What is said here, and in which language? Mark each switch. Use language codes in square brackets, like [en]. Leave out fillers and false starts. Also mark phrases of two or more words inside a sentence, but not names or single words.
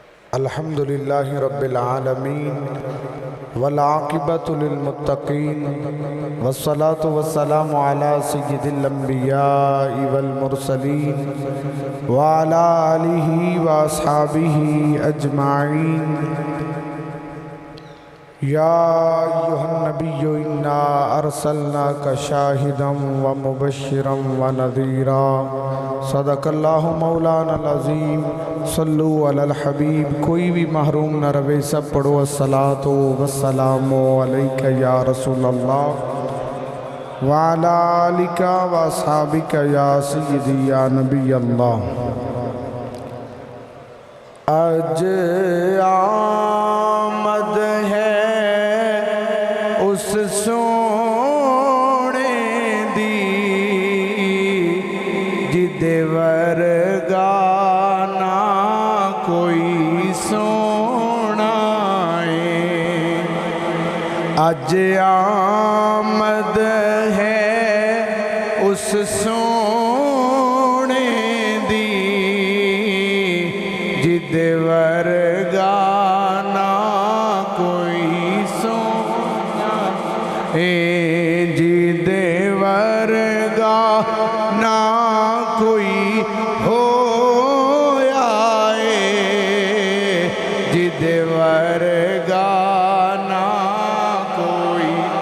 [ar] الحمدللہ رب العالمین والعاقبۃ للمتقین والصلاة والسلام علی سید الانبیاء والمرسلین وعلی آلہ واصحابہ اجمعین یا ایہا النبی انا ارسلناک شاہدا ومبشرا ونذیرا صدق اللہ مولانا العظیم [ur] صلو علی الحبیب۔ کوئی بھی محروم نہ روے، سب پڑھو [ar] الصلاۃ والسلام علیک یا رسول اللہ وعلی آلک واصحابک یا سیدی یا نبی اللہ۔ [pa] آج آمد ہے اس سونے دی جدے ورگا نہ کوئی سونا ہے۔ آج آمد ہے اس سونے دی جدے ورگا نہ کوئی سونا ہے، جدے ورگا نہ کوئی ہویا ہے، جدے ورگا نہ کوئی۔